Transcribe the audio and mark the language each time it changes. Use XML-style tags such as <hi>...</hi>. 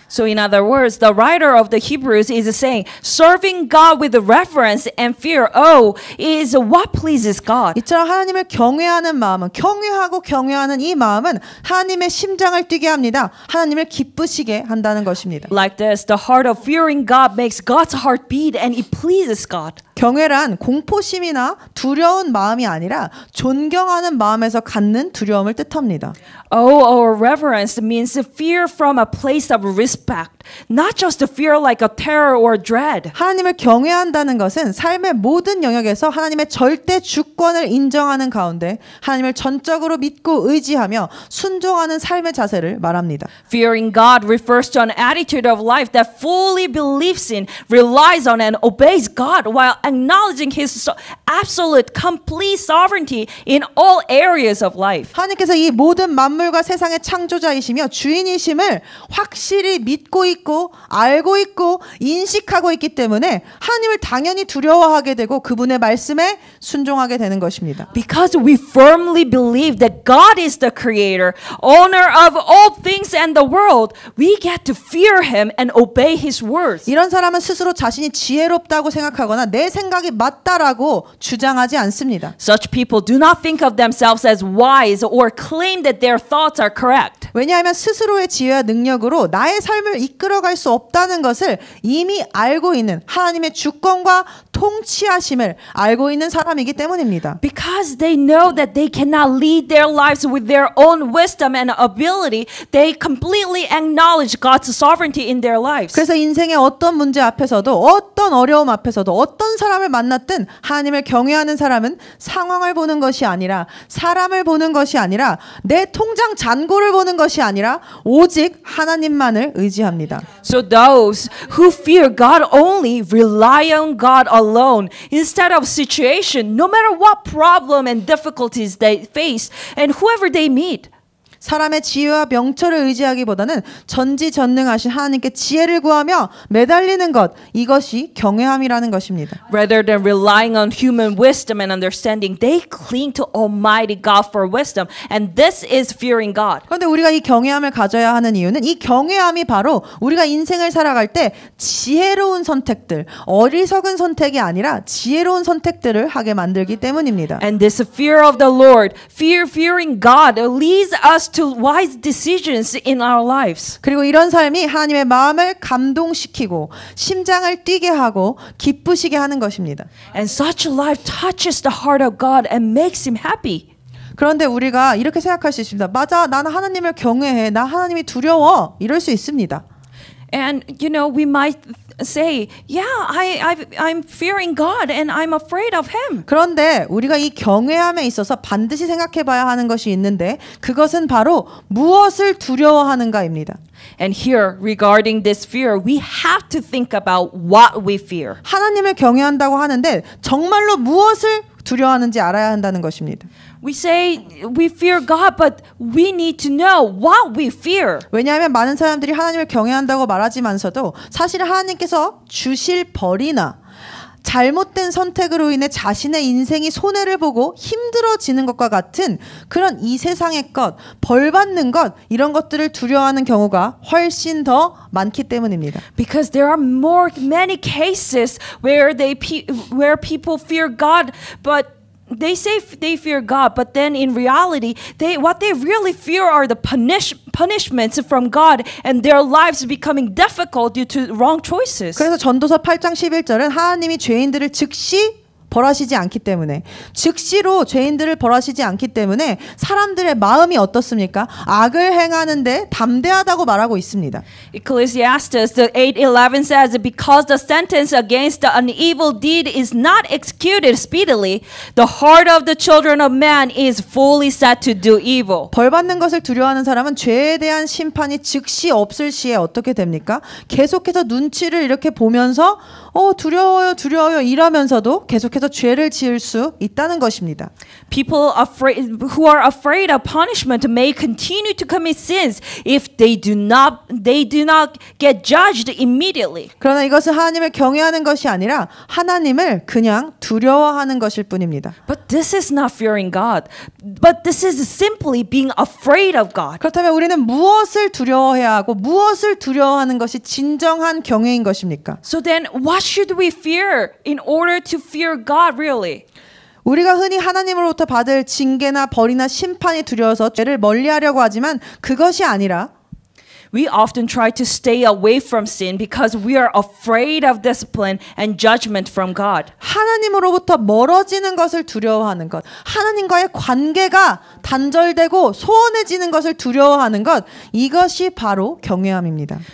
<en>So in other words, the writer of the Hebrews is saying, serving God with reverence and fear, is what pleases God.</en> <ko>이처럼 하나님을 경외하는 마음은, 경외하는 이 마음은 하나님의 심장을 뛰게 합니다. 하나님을 기쁘시게 한다는 것입니다.</ko> <en>Like this, the heart of fearing God makes God's heart beat and it pleases God.</en> <ko>경외란 공포심이나 두려운 마음이 아니라 존경하는 마음에서 갖는 두려움을 뜻합니다.</ko> <en>Or reverence means fear from a place of respect, not just fear like a terror or dread.</en> <ko>하나님을 경외한다는 것은 삶의 모든 영역에서 하나님의 절대 주권을 인정하는 가운데 하나님을 전적으로 믿고 의지하며 순종하는 삶의 자세를 말합니다.</ko> <en>Fearing God refers to an attitude of life that fully believes in, relies on, and obeys God while acknowledging His absolute, complete sovereignty in all areas of life.</en> <ko>하나님께서 이 모든 만물과 세상의 창조자이시며 주인이심을 확실히 믿고 있고 알고 있고 인식하고 있기 때문에 하나님을 당연히 두려워하게 되고 그분의 말씀에 순종하게 되는 것입니다.</ko> <en>Because we firmly believe that God is the creator, owner of all things and the world, we get to fear Him and obey His words.</en> <ko>이런 사람은 스스로 자신이 지혜롭다고 생각하거나 내 생각이 맞다라고 주장하지 않습니다.</ko> <en>Such people do not think of themselves themselves as wise or claim that their thoughts are correct.</en> <ko>왜냐하면 스스로의 지혜와 능력으로 나의 삶을 이끌어갈 수 없다는 것을 이미 알고 있는 하나님의 주권과 통치하심을 알고 있는 사람이기 때문입니다.</ko> <en>Because they know that they cannot lead their lives with their own wisdom and ability, they completely acknowledge God's sovereignty in their lives.</en> <ko>그래서 인생의 어떤 문제 앞에서도 어떤 어려움 앞에서도 어떤 사람을 만났든 하나님을 경외하는 사람은 상황을 보는 것이 아니라 사람을 보는 것이 아니라 내 통장 잔고를 보는 것이 아니라 오직 하나님만을 의지합니다.</ko> <en>So those who fear God only rely on God alone instead of situation, no matter what problem and difficulties they face and whoever they meet.</en> <ko>사람의 지혜와 명철을 의지하기보다는 전지전능하신 하나님께 지혜를 구하며 매달리는 것, 이것이 경외함이라는 것입니다.</ko> <en>Rather than relying on human wisdom and understanding, they cling to Almighty God for wisdom, and this is fearing God.</en> <ko>그런데 우리가 이 경외함을 가져야 하는 이유는 이 경외함이 바로 우리가 인생을 살아갈 때 지혜로운 선택들, 어리석은 선택이 아니라 지혜로운 선택들을 하게 만들기 때문입니다.</ko> <en>And this fear of the Lord, fearing God, leads us to wise decisions in our lives.</en> <ko>그리고 이런 삶이 하나님의 마음을 감동시키고 심장을 뛰게 하고 기쁘시게 하는 것입니다.</ko> <en>And such a life touches the heart of God and makes him happy.</en> <ko>그런데 우리가 이렇게 생각할 수 있습니다. 맞아, 나는 하나님을 경외해. 나 하나님이 두려워. 이럴 수 있습니다.</ko> <en>And you know, we might say, yeah, I'm fearing God and I'm afraid of him.</en> <ko>그런데 우리가 이 경외함에 있어서 반드시 생각해 봐야 하는 것이 있는데 그것은 바로 무엇을 두려워하는가입니다.</ko> <en>And here, regarding this fear, we have to think about what we fear.</en> <ko>하나님을 경외한다고 하는데 정말로 무엇을 두려워하는지 알아야 한다는 것입니다.</ko> <en>We say we fear God, but we need to know what we fear.</en> <ko>왜냐하면 많은 사람들이 하나님을 경외한다고 말하지만서도 사실 하나님께서 주실 벌이나 잘못된 선택으로 인해 자신의 인생이 손해를 보고 힘들어지는 것과 같은 그런 이 세상의 것, 벌 받는 것 이런 것들을 두려워하는 경우가 훨씬 더 많기 때문입니다.</ko> <en>Because there are many cases where people fear God, but they say they fear God, but then in reality, what they really fear are the punishments from God and their lives becoming difficult due to wrong choices.</en> <ko>그래서 전도서 8장 11절은 하나님이 죄인들을 즉시 벌하시지 않기 때문에 즉시로 죄인들을 벌하시지 않기 때문에 사람들의 마음이 어떻습니까? 악을 행하는데 담대하다고 말하고 있습니다.</ko> <en>Ecclesiastes 8:11 says, because the sentence against an evil deed is not executed speedily, the heart of the children of man is fully set to do evil.</en> <ko>벌 받는 것을 두려워하는 사람은 죄에 대한 심판이 즉시 없을 시에 어떻게 됩니까? 계속해서 눈치를 이렇게 보면서 두려워요 이러면서도 계속해서 죄를 지을 수 있다는 것입니다.</ko> <en>People who are afraid of punishment may continue to commit sins if they do not get judged immediately.</en> <ko>그러나 이것은 하나님을 경외하는 것이 아니라 하나님을 그냥 두려워하는 것일 뿐입니다.</ko> <en>But this is not fearing God. But this is simply being afraid of God.</en> <ko>그렇다면 우리는 무엇을 두려워해야 하고 무엇을 두려워하는 것이 진정한 경외인 것입니까?</ko> <en>So then what should we fear in order to fear God really?</en> <ko>우리가 흔히 하나님으로부터 받을 징계나 벌이나 심판이 두려워서 죄를 멀리하려고 하지만 그것이 아니라</ko> <en>We often try to stay away from sin because we are afraid of discipline and judgment from God.</en> <ko>하나님으로부터 멀어지는 것을 두려워하는 것, 하나님과의 관계가 단절되고 소원해지는 것을 두려워하는 것, 이것이 바로 경외함입니다.</ko>